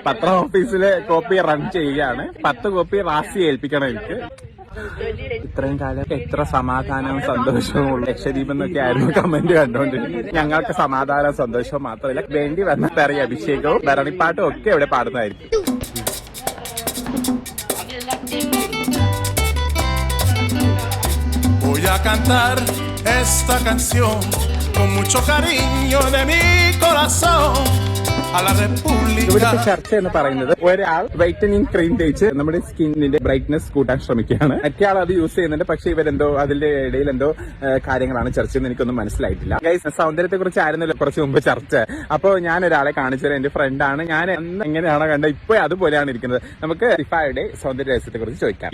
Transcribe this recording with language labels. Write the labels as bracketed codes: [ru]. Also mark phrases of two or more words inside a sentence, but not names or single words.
[ml] പത്രം ഓഫീസിലെ [en] copy run [ml] ചെയ്യുകയാണ്. 10 കോപ്പി റാസി ഏൽപ്പിക്കണം എനിക്ക്. ഇത്രയും കാലം എത്ര സമാധാനവും സന്തോഷവും ഉള്ള ലക്ഷദ്വീപ് എന്നൊക്കെ ആയിരുന്നു കമന്റ് കണ്ടോണ്ടിരിക്കുന്നത്. ഞങ്ങൾക്ക് സമാധാനവും സന്തോഷവും മാത്രമല്ല, വേണ്ടി വന്ന തെറിയ അഭിഷേകവും ഭരണിപ്പാട്ടും ഒക്കെ ഇവിടെ പാടുന്നതായിരിക്കും. [es] Voy a cantar esta canción con mucho cariño de mi corazón a la República. [ml] ഇവിടുത്തെ ചർച്ച എന്ന് പറയുന്നത്, ഒരാൾ [en] whitening cream [ml] തേച്ച് നമ്മുടെ [en] skinninte brightness [ml] കൂട്ടാൻ ശ്രമിക്കുകയാണ്. മറ്റേ ആൾ അത് യൂസ് ചെയ്യുന്നുണ്ട്. പക്ഷെ ഇവരെന്തോ അതിന്റെ ഇടയിൽ എന്തോ കാര്യങ്ങളാണ് ചർച്ച ചെയ്യുന്നത്. എനിക്കൊന്നും മനസ്സിലായിട്ടില്ല. ഗൈസ്, സൗന്ദര്യത്തെ കുറിച്ച് ആയിരുന്നല്ലോ കുറച്ച് മുമ്പ് ചർച്ച. അപ്പൊ ഞാൻ ഒരാളെ കാണിച്ചത് എന്റെ ഫ്രണ്ടാണ്. ഞാൻ അന്ന് എങ്ങനെയാണോ കണ്ടത് ഇപ്പൊ അതുപോലെയാണ് ഇരിക്കുന്നത്. നമുക്ക് സിഫായുടെ സൗന്ദര്യ രഹസ്യത്തെ കുറിച്ച് ചോദിക്കാം.